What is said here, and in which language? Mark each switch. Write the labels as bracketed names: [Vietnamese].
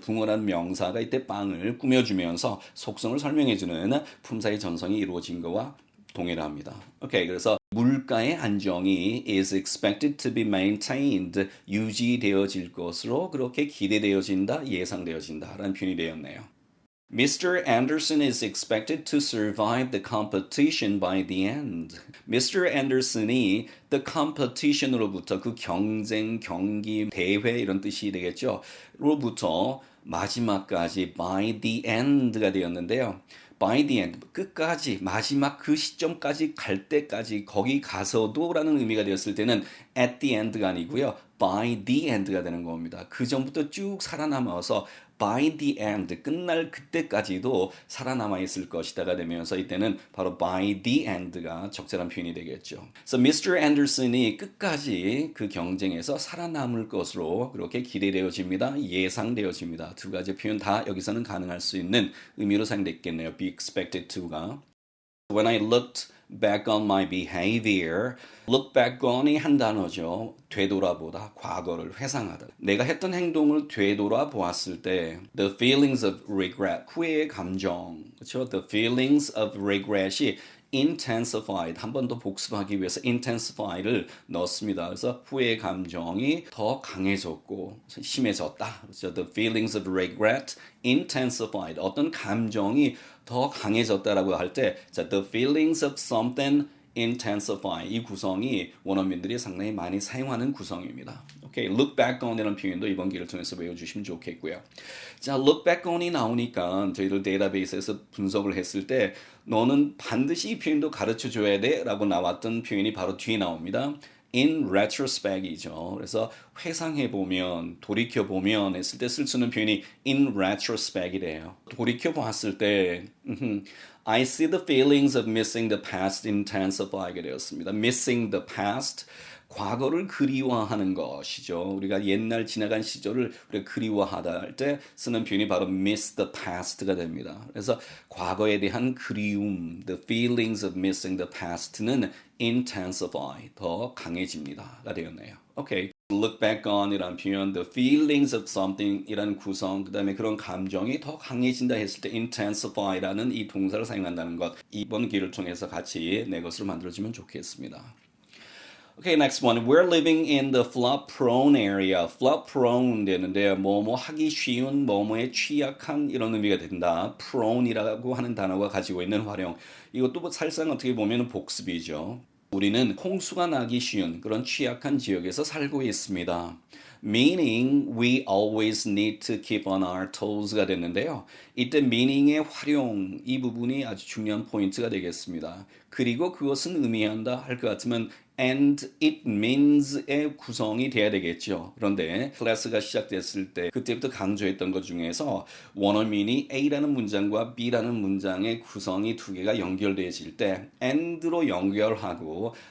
[Korean] 붕어라는 명사가 이때 빵을 꾸며주면서 속성을 설명해주는 품사의 전성이 이루어진 거와 동일합니다. 오케이, 그래서 물가의 안정이 [English] is expected to be maintained, [Korean] 유지되어질 것으로 그렇게 기대되어진다, 예상되어진다라는 표현이 되었네요. [English] Mr. Anderson is expected to survive the competition by the end. Mr. [Korean] Anderson이 the competition으로부터 그 경쟁, 경기, 대회 이런 뜻이 되겠죠. 로부터 마지막까지 by the end가 되었는데요. [English] by the end, [Korean] 끝까지, 마지막 그 시점까지 갈 때까지 거기 가서도 라는 의미가 되었을 때는 [English] at the end [Korean] 가 아니고요. [English] by the end [Korean] 가 되는 겁니다. 그 전부터 쭉 살아남아서 by the end, 끝날 그때까지도 살아남아 있을 것이다가 되면서 이때는 바로 by the end가 적절한 표현이 되겠죠. [English] So Mr. [Korean] Anderson이 끝까지 그 경쟁에서 살아남을 것으로 그렇게 기대되어집니다. 예상되어집니다. 두 가지 표현 다 여기서는 가능할 수 있는 의미로 사용됐겠네요. be expected to가. [English] When I looked back on my behavior, look back on이 [Korean] 한 단어죠. 되돌아보다, 과거를 회상하다. 내가 했던 행동을 되돌아 보았을 때, [English] the feelings of regret, [Korean] 후회의 감정, 그렇죠? [English] The feelings of regret [Korean] 이 intensified, 한 번 더 복습하기 위해서 intensified를 넣습니다. 그래서 후회의 감정이 더 강해졌고 심해졌다. 그렇죠? [English] The feelings of regret intensified, [Korean] 어떤 감정이 더 강해졌다라고 할 때, 자, [English] the feelings of something intensify, [Korean] 이 구성이 원어민들이 상당히 많이 사용하는 구성입니다. 오케이, look back on이라는 표현도 이번 기회를 통해서 외워주시면 좋겠고요. 자, look back on이 나오니까 저희들 데이터베이스에서 분석을 했을 때 너는 반드시 이 표현도 가르쳐줘야 돼 라고 나왔던 표현이 바로 뒤에 나옵니다. [English] in retrospect이죠. [Korean] 그래서 회상해보면, 돌이켜보면 했을 때 쓸 수 있는 표현이 in retrospec이래요. 돌이켜보았을 때 [English] I see the feelings of missing the past intensify게 되었습니다. [Korean] missing the past, 과거를 그리워하는 것이죠. 우리가 옛날 지나간 시절을 우리가 그리워하다 할 때 쓰는 표현이 바로 miss the past가 됩니다. 그래서 과거에 대한 그리움, [English] the feelings of missing the past [Korean] 는 intensify, 더 강해집니다가 되었네요. 오케이. look back on 이라는 표현, [English] the feelings of something [Korean] 이라는 구성, 그 다음에 그런 감정이 더 강해진다 했을 때 intensify라는 이 동사를 사용한다는 것, 이번 기회를 통해서 같이 내 것으로 만들어지면 좋겠습니다. [English] Okay, next one. We're living in the flood-prone area. [Korean] flood-prone 되는데요. 뭐뭐 하기 쉬운, 뭐뭐에 취약한 이런 의미가 된다. prone이라고 하는 단어가 가지고 있는 활용. 이것도 사실상 어떻게 보면 복습이죠. 우리는 홍수가 나기 쉬운 그런 취약한 지역에서 살고 있습니다. [English] Meaning we always need to keep on our toes가 됐는데요. [Korean] 이때 meaning의 활용, 이 부분이 아주 중요한 포인트가 되겠습니다. 그리고 그것은 의미한다 할 것 같으면 and it means의 구성이 돼야 되겠죠. 그런데 클래스가 시작됐을 때 그때부터 강조했던 것 중에서 원어민이 A라는 문장과 B라는 문장의 구성이 두 개가 연결되어질 때 and로 연결하고